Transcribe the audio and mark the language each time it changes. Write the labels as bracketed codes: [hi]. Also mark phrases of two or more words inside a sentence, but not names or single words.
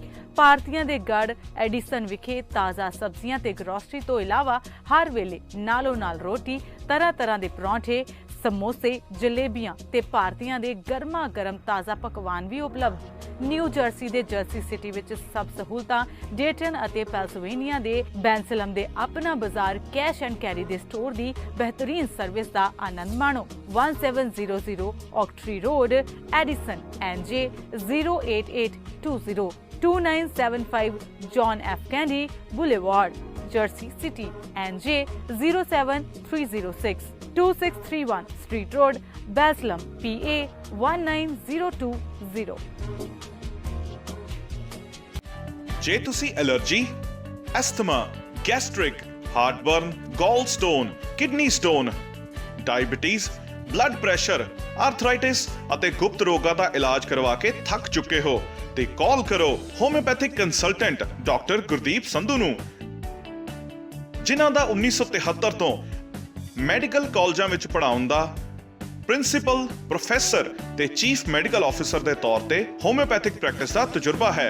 [pa] ਭਾਰਤੀਆਂ ਦੇ ਗੜ ਐਡੀਸਨ ਵਿਖੇ ਤਾਜ਼ਾ ਸਬਜ਼ੀਆਂ ਤੇ ਗਰੋਸਰੀ ਤੋਂ ਇਲਾਵਾ ਹਰ ਵੇਲੇ ਨਾਲੋਂ ਨਾਲ ਰੋਟੀ, ਤਰ੍ਹਾਂ ਤਰ੍ਹਾਂ ਦੇ ਪਰੌਂਠੇ, ਸਮੋਸੇ, ਜਲੇਬੀਆਂ ਤੇ ਭਾਰਤੀਆਂ ਦੇ ਗਰਮਾ ਗਰਮ ਤਾਜ਼ਾ ਪਕਵਾਨ ਵੀ ਉਪਲਬਧ। ਨਿਊ ਜਰਸੀ ਦੇ ਜਰਸੀ ਸਿਟੀ ਵਿੱਚ ਸਭ ਸਹੂਲਤਾਂ, ਡੇਟਨ ਅਤੇ ਪੈਲਸਵੇਨੀਆ ਦੇ ਬੈਂਸਲਮ ਦੇ ਆਪਣਾ ਬਾਜ਼ਾਰ ਕੈਸ਼ ਐਂਡ ਕੈਰੀ ਦੇ ਸਟੋਰ ਦੀ ਬਿਹਤਰੀਨ ਸਰਵਿਸ ਦਾ ਆਨੰਦ ਮਾਣੋ। 1700 ਔਕਟਰੀ ਰੋਡ, ਐਡੀਸਨ, NJ 08820 2975 John F. Kennedy Boulevard, Jersey City, NJ 07306 2631 Street Road, Baslam, PA 19020। ਜੇ ਤੁਸੀਂ [en] allergy, asthma, gastric, heartburn, gall stone, kidney stone, diabetes, blood pressure, arthritis [pa] ਅਤੇ ਗੁਪਤ ਰੋਗਾਂ ਦਾ ਇਲਾਜ ਕਰਵਾ ਕੇ ਥੱਕ ਚੁੱਕੇ ਹੋ ਤੇ ਕਾਲ ਕਰੋ [en] homeopathic consultant [pa] ਡਾਕਟਰ ਗੁਰਦੀਪ ਸੰਧੂ ਨੂੰ, ਜਿਨ੍ਹਾਂ ਦਾ 1973 ਤੋਂ [en] medical colleges [pa] ਵਿੱਚ ਪੜ੍ਹਾਉਣ ਦਾ ਪ੍ਰਿੰਸੀਪਲ, ਪ੍ਰੋਫੈਸਰ ਤੇ [en] chief medical officer [pa] ਦੇ ਤੌਰ ਤੇ [en] homeopathic practice [pa] ਦਾ ਤਜਰਬਾ ਹੈ।